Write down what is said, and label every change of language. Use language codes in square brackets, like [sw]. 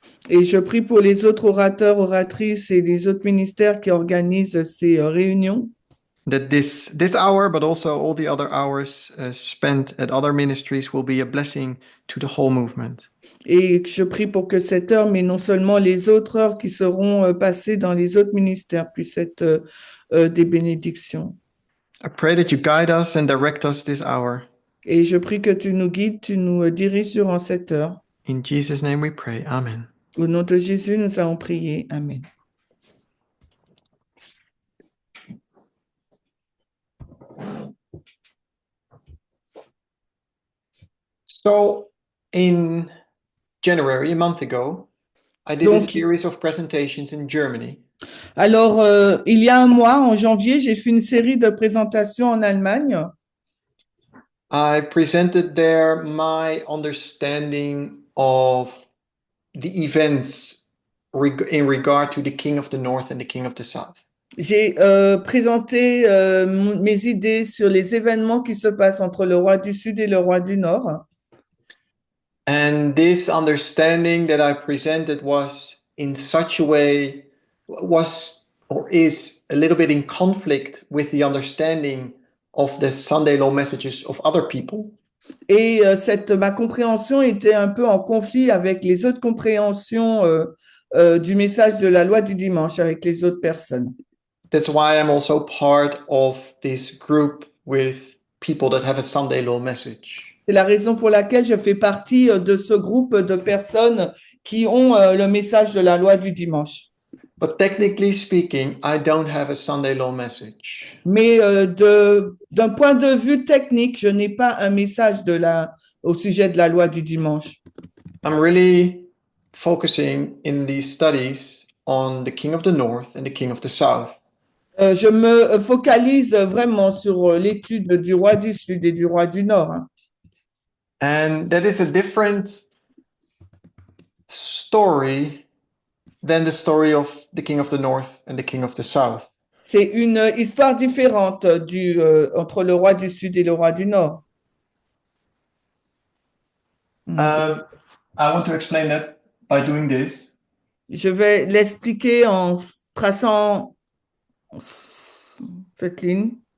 [fr] Et je prie pour les autres orateurs, oratrices et les autres ministères qui organisent ces réunions. [en] That this hour, but also all the other hours spent at other ministries, will be a blessing to the whole movement. [fr] Et je prie pour que cette heure, mais non seulement les autres heures qui seront passées dans les autres ministères, puissent être des bénédictions. [en] I pray that you guide us and direct us this hour. [fr] Et je prie que tu nous guides, tu nous diriges durant cette heure. [en] In Jesus' name we pray. Amen. [fr] Au nom de Jésus, nous allons prier. Amen. [en] So, in January, a month ago, I did a series of presentations in Germany. [fr] Alors, il y a un mois, en janvier, j'ai fait une série de présentations en Allemagne. [en] I presented there my understanding of the events in regard to the King of the North and the King of the South. [fr] J'ai présenté mes idées sur les événements qui se passent entre le roi du Sud et le roi du Nord. [en] And this understanding that I presented was in such a way, was or is a little bit in conflict with the understanding of the Sunday law messages of other people. [fr] Et ma compréhension était un peu en conflit avec les autres compréhensions du message de la loi du dimanche avec les autres personnes. [en] That's why I'm also part of this group with people that have a Sunday law message. [fr] C'est la raison pour laquelle je fais partie de ce groupe de personnes qui ont le message de la loi du dimanche. [en] But technically speaking, I don't have a Sunday law message. [fr] Mais d'un point de vue technique, je n'ai pas un message au sujet de la loi du dimanche. [en] I'm really focusing in these studies on the king of the north and the king of the south. [fr] Je me focalise vraiment sur l'étude du roi du Sud et du roi du Nord. Hein. [en] And that is a different story than the story of the king of the north and the king of the south. [fr] C'est une histoire différente entre le roi du Sud et le roi du Nord. [en] I want to explain that by doing this. [fr] Je vais l'expliquer en traçant cette ligne.